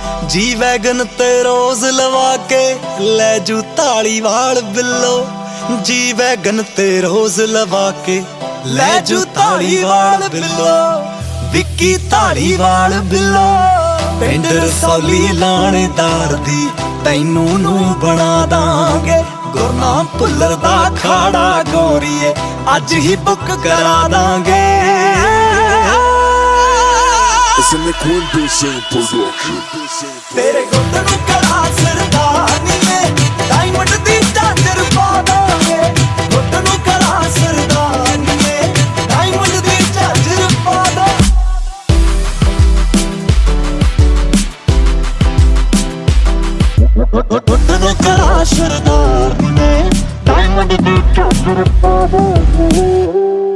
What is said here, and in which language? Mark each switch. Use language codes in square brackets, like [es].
[pa] G wagon ਤੇ ਰੋਜ਼ ਲਵਾ ਕੇ ਲੈ ਜੂ ਧਾਲੀਵਾਲ ਬਿੱਲੋ ਜੀ ਵੈਗਨ ਤੇ ਰੋਜ਼ ਲਵਾ ਕੇ ਲੈ ਜੂ ਧਾਲੀਵਾਲ ਬਿੱਲੋ ਵਿੱਕੀ ਧਾਲੀਵਾਲ ਬਿੱਲੋ ਪਿੰਡ ਰਸੌਲੀ ਲਾਣੇਦਾਰ ਦੀ ਤੈਨੂੰ ਨੂੰ ਬਣਾ ਦਾਂਗੇ ਗੁਰਨਾਮ ਭੁੱਲਰ ਦਾ ਖਾੜਾ ਗੋਰੀਏ ਅੱਜ ਹੀ ਬੁੱਕ ਕਰਾ ਦਾਂਗੇ [en] It's a Liquid Vision production. [pa] ਤੇਰੇ ਗੁੱਟ ਨੂੰ ਕਲਾ ਸਰਦਾਨੀਏ ਡਾਇਮੰਡ ਦੀ ਝਾਂਜਰ ਪਾ ਦਾਂਗੇ ਗੁੱਟ ਨੂੰ ਕਲਾ ਸਰਦਾਨੀਏ ਡਾਇਮੰਡ ਦੀ ਝਾਂਜਰ ਪਾ ਦਾਂਗੇ ਗੁੱਟ ਨੂੰ ਕਲਾ ਸਰਦਾਨੀਏ ਡਾਇਮੰਡ ਦੀ ਝਾਂਜਰ ਪਾ ਦਾਂਗੇ